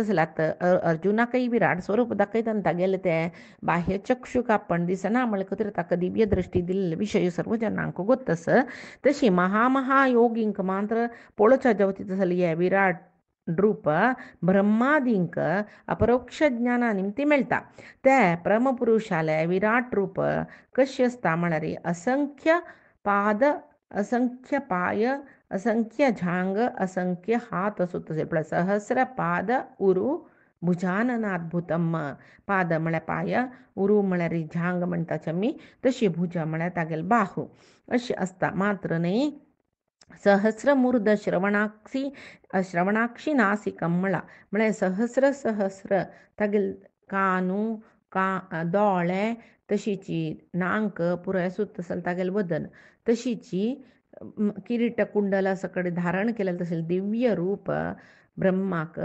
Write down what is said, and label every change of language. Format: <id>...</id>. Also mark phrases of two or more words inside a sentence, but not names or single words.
<kok>आसलात अर्जुनाकय विराट स्वरूप दाखयतना तागेले ते बाह्य चक्षुक आपण दिसना म्हळ्यार ताका दिव्य दृष्टी दिल्ले विशय सर्व जाणांक गोत्तस तशी महायोगींक मात्र पळोवच्या जवतीत आसली हे विराट रूप ब्रह्मादींक अपरोक्ष ज्ञाना निमती मेळटा ते परमपुरुशाले विराट रूप कशी आसता म्हळ्यार असंख्य पाद असंख्य पाय असंख्य झांग असंख्य हात असो तसे</kok> <sa>सहस्र पाद उरु भुजाननाद्भुतम</sa> <kok>पाद म्हळ्यार पाय उरु म्हळ्यार झांग म्हणटाचे आमी तशी भुजा म्हळ्यार तागेले बाहू अशी आसता मात्र न्ही सहस्रमूर्ध</kok> <sa>श्रवणाक्षी नासिकम</sa> <kok>म्हळ्यार सहस्र तागेले कानू दोळे तशीची नांक पुराय सुत आसले तागेले वदन तशीची किरीट कुंडला सकड धारण केलेले तशें दिव्य रूप ब्रह्माक</kok>